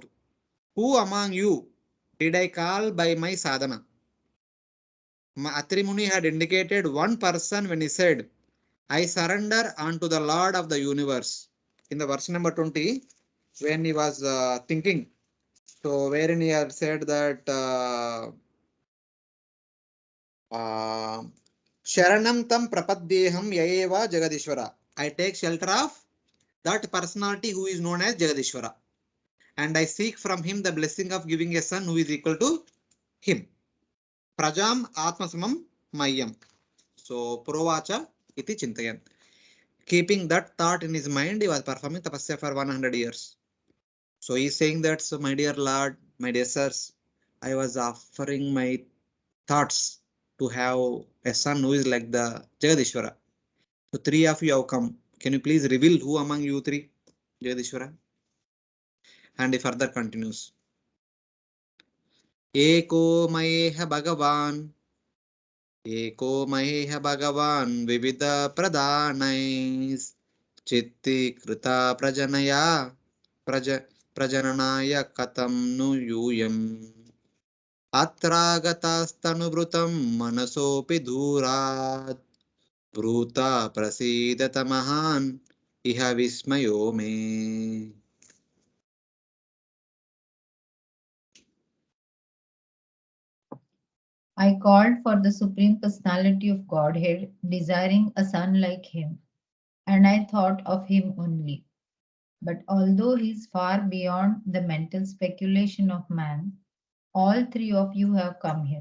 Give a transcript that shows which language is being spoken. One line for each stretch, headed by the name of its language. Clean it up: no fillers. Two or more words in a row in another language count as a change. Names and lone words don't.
English: Who among you did I call by my sadhana? Atri Muni had indicated one person when he said, I surrender unto the Lord of the universe. In the verse number 20, when he was thinking, so wherein he had said that
Sanskrit: शरणं तं प्रपद्येहं ययेव जगदीश्वर.
English: I take shelter of that personality who is known as Jagadishwara. And I seek from him the blessing of giving a son who is equal to him.
Sanskrit: प्रजाम् आत्मसमम् मयम्। सो प्रोवाच इति चिन्तयन्.
English: Keeping that thought in his mind, he was performing tapasya for 100 years. So he's saying that, so my dear Lord, my dear sirs, I was offering my thoughts to have a son who is like the Jagadishwara. So three of you have come. Can you please reveal who among you three Jagadishwara? And he further continues.
Sanskrit: एको मयेह भगवान्. एको महेह भगवान् विविद प्रधानैश् चित्ती कृत प्रजनय प्रजननाय कतम् नु यूयम् अत्रागतस्तनुभृतम् मनसोपि धुरात् भूत प्रसीदत महान् इह विस्मयो मे.
English: I called for the Supreme Personality of Godhead, desiring a son like him, and I thought of him only. But although he is far beyond the mental speculation of man, all three of you have come here.